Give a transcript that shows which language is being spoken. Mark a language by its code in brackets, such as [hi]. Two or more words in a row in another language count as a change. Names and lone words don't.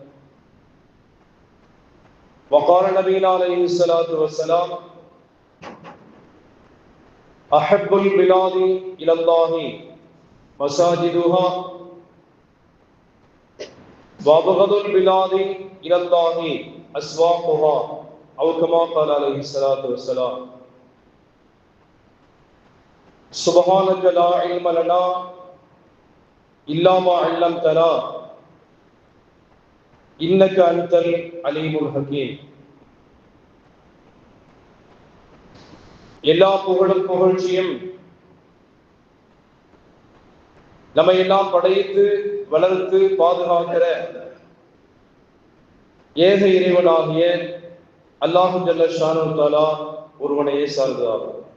[ar] وقال نبينا عليه الصلاة والسلام: أحب البلاد إلى الله مساجدها وأبغض البلاد إلى الله أسواقها، أو كما قال عليه الصلاة والسلام. سبحانك لا علم لنا إلا ما علمتنا إنك أنت العليم الحكيم. [ta] எல்லா புகழும் புகழ்ச்சியும் நம்மை எல்லாம் படைத்து வளர்த்து பாதுகாக்கிற ஏக இறைவனாகிய அல்லாஹு [ar] جل شأنه تعالى [ta] ஒருவனையே சார்ந்ததாகும்.